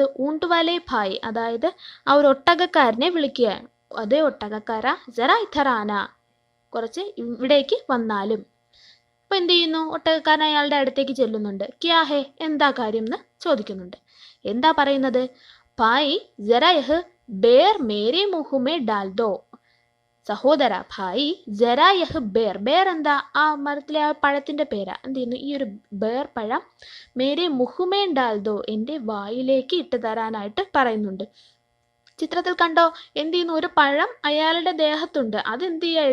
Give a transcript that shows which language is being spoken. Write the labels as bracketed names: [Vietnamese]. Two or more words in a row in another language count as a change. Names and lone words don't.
[Malayalam] ഊണ്ടുവാലെ ഭായി, അതായത് ആ ഒരു ഒട്ടകക്കാരനെ വിളിക്കുകയാണ്. അതേ ഒട്ടകക്കാരാ, [Hindi] ज़रा इधर आना, [Malayalam] കുറച്ച് ഇവിടേക്ക് വന്നാലും. അപ്പൊ എന്ത് ചെയ്യുന്നു? ഒട്ടകക്കാരൻ അയാളുടെ അടുത്തേക്ക് ചെല്ലുന്നുണ്ട്. [Hindi] क्या है, [Malayalam] എന്താ കാര്യം എന്ന് ചോദിക്കുന്നുണ്ട്. എന്താ പറയുന്നത്? [Hindi] भाई ज़रा यह बेर मेरे मुंह में डाल दो. സഹോദര भाई ज़रा यह बेर. बेर എന്താ? [Malayalam] ആ മരത്തിലെ ആ പഴത്തിന്റെ പേരാ. എന്ത് ചെയ്യുന്നു? ഈ ഒരു ബേർ പഴം [Hindi] मेरे मुँह में डाल दो, [Malayalam] എൻ്റെ വായിലേക്ക് ഇട്ട് തരാനായിട്ട് പറയുന്നുണ്ട്. ചിത്രത്തിൽ കണ്ടോ? എന്ത് ചെയ്യുന്നു? ഒരു പഴം അയാളുടെ ദേഹത്തുണ്ട്. അതെന്ത് ചെയ്യുക?